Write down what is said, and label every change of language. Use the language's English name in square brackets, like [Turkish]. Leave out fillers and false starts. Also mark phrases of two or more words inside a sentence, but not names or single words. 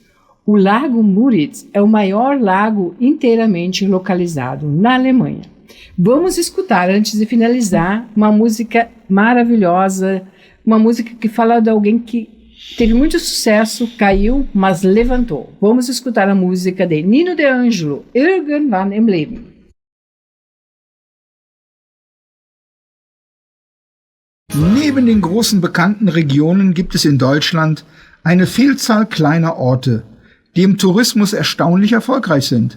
[Portuguese] O Lago Müritz é o maior lago inteiramente localizado na Alemanha. Vamos escutar, antes de finalizar, uma música maravilhosa, uma música que fala de alguém que teve muito sucesso, caiu, mas levantou. Vamos escutar a música de Nino De Angelo, Irgendwann im Leben. [German] Neben den großen bekannten Regionen gibt es in Deutschland eine Vielzahl kleiner Orte, die im Tourismus erstaunlich erfolgreich sind.